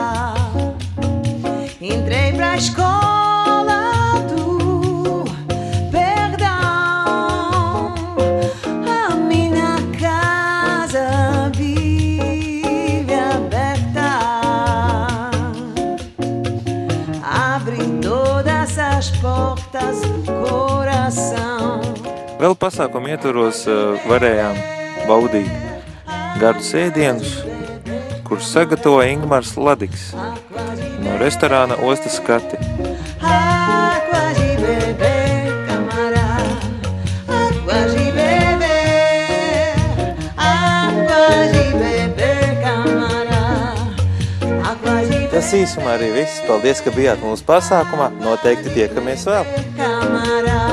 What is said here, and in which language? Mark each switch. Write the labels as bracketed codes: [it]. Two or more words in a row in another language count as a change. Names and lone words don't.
[pt] Entrei pra escola do perdão. A minha casa vive aberta. Abre todas as portas, coração. [lv] Vēl pasākumu ietvaros varējām baudīt gardu sēdienus, kurus sagatavoja Ingmars Ladiks no restorāna Ostas skati. [pt] Água de beber, camarada. Água de beber. Água de beber, camarada. Água de [lv] Tas īsumā arī viss. Paldies, ka bijāt mūsu pasākumā. Noteikti tiekamies vēl. [pt] camarada.